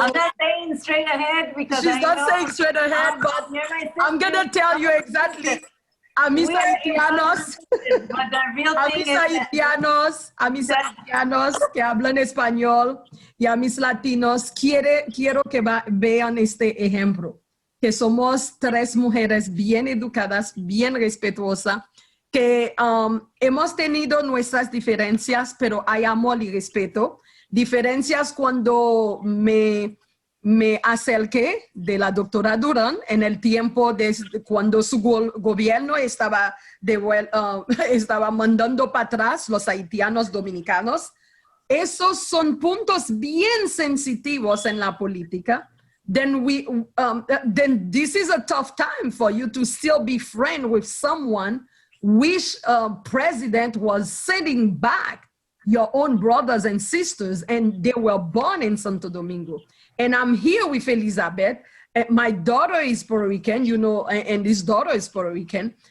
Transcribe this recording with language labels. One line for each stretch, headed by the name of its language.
English: I'm not saying straight ahead because she's not saying straight ahead, but I'm going to tell you exactly.
Spanish: A mis haitianos,
English: but the real thing
Spanish: a mis haitianos que hablan español y a mis latinos, quiero que vean este ejemplo, que somos 3 mujeres bien educadas, bien respetuosas, que hemos tenido nuestras diferencias, pero hay amor y respeto. Diferencias cuando me acerqué de la doctora Durán en el tiempo de cuando su gobierno estaba mandando para atrás los haitianos dominicanos. Esos son puntos bien sensitivos en la política.
English: Then this is a tough time for you to still be friends with someone which president was sitting back your own brothers and sisters, and they were born in Santo Domingo. And I'm here with Elizabeth. My daughter is Puerto Rican, and his daughter is Puerto Rican.